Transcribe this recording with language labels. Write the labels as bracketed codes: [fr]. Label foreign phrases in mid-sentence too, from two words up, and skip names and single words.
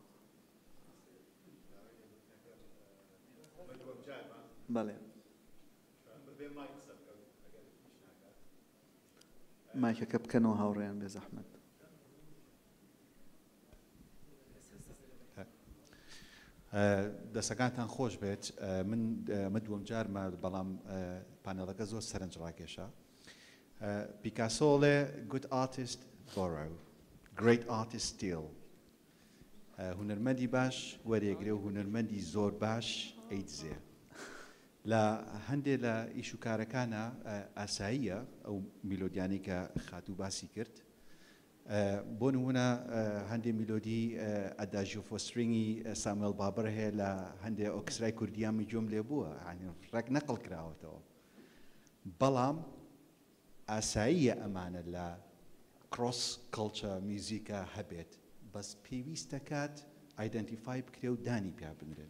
[ckb] بەڵێ مایکەکە بکەنەوە هاوڕێیان بێ زەحمەت. دەسەکانتان خۆش بێت من دووەم جارمە بەڵام پانێڵەکە زۆر سەرنج ڕاکێشە. پیکاسۆڵێ [en] good artist borrow great artist steal [ckb] هونەرمەندی باش وەرێگرێ و هونەرمەندی زۆر باش ئەیدزێ. لە هەندێک لە ئیش و کارەکانە ئاساییە ئەو میلۆدیانی کە خاتوو باسی کرد. بۆ نمونە هەندێک میلۆدی ئەداژیۆ فۆسترینگی ساموێل بابەر هەیە لە هەندێک ئۆکسرای کوردیامی جۆم لێ بووە ڕێک نەقڵ کراوەتەوە بەڵام ئاساییە ئەمانە لە [en] cross culture music [ckb] هەبێت بەس پێویستە کات ئایدەنتیفای بکرێ و دانی پیا بنرێت.